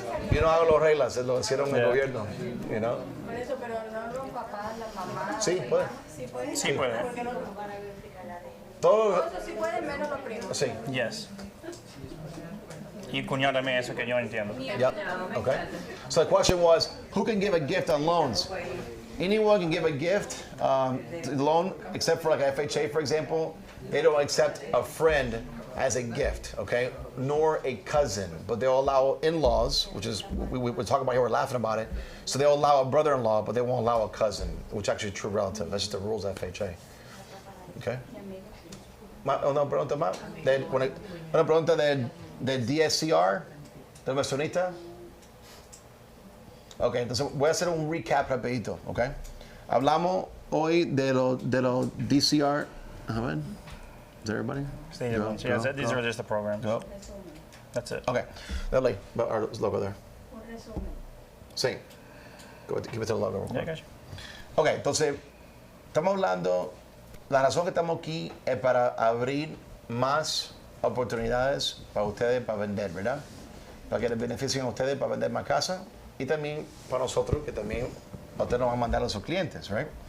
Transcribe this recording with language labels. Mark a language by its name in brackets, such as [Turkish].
[Spanish] Yo no hago las reglas, lo hicieron el gobierno. [English] You know? [Spanish] Por eso, pero no los papás, la mamá. Sí, puede. Sí puede. ¿Por qué no los van a verificar la de? Todo. Eso sí pueden, menos los primos. Sí. [English] Yes. [Spanish] Y cuñado también, eso que yo entiendo. [English] Yep. Okay. So the question was, who can give a gift on loans? Anyone can give a gift to the loan, except for like FHA, for example. They don't accept a friend as a gift, okay? Nor a cousin, but they'll allow in-laws, which is we're talking about here. We're laughing about it. So they'll allow a brother-in-law, but they won't allow a cousin, which actually is true relative. That's just the rules of FHA. [Spanish] Okay. Una pregunta más. Una pregunta del DSCR, del inversionista. Ok, entonces voy a hacer un recap rapidito, ok. Hablamos hoy de los DCR. A ver, [English] is everybody? These are just the programs. Go. That's it. Okay, dale, our logo there. Sí. Give it to the logo. Yeah, gotcha. [Spanish] Ok, entonces, estamos hablando, la razón que estamos aquí es para abrir más oportunidades para ustedes para vender, ¿verdad? Para que les beneficien a ustedes para vender más casa y también para nosotros, que también ustedes nos van a mandar a sus clientes, right?